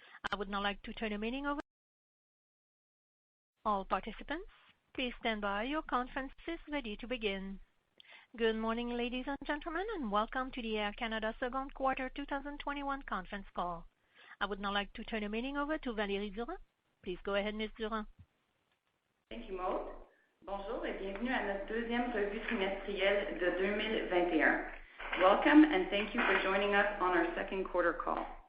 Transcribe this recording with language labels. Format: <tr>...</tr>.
<en>I would now like to turn the meeting over to all participants. Please stand by. Your conference is ready to begin. Good morning, ladies and gentlemen, and welcome to the Air Canada second quarter 2021 conference call. I would now like to turn the meeting over to Valérie Durand. Please go ahead, Ms. Durand. Thank you, Maude.</en> <fr>Bonjour et bienvenue à notre deuxième revue trimestrielle de 2021.</fr> <en>Welcome and thank you for joining us on our second quarter call.</en>